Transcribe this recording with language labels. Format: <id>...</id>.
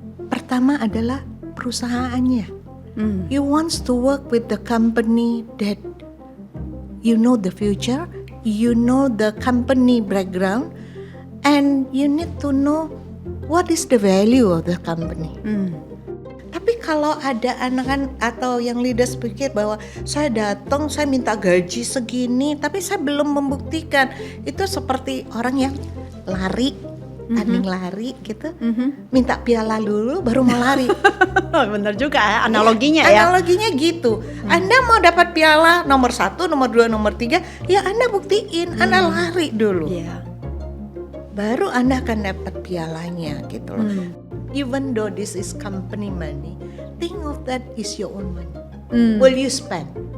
<id>Pertama adalah perusahaannya.</id> <en>You want to work with the company that you know the future, you know the company background, and you need to know what is the value of the company.</en> <id>Tapi kalau ada anak-anak atau yang leaders pikir bahwa saya datang, saya minta gaji segini, tapi saya belum membuktikan, itu seperti orang yang lari, tanding lari gitu, minta piala dulu baru mau lari. Bener juga ya analoginya ya. Analoginya gitu. Anda mau dapat piala nomor 1, nomor 2, nomor 3, ya Anda buktiin, Anda lari dulu. Iya. Baru Anda akan dapat pialanya gitu loh.</id> <en>Even though this is company money, think of that is your own money. Will you spend?</en>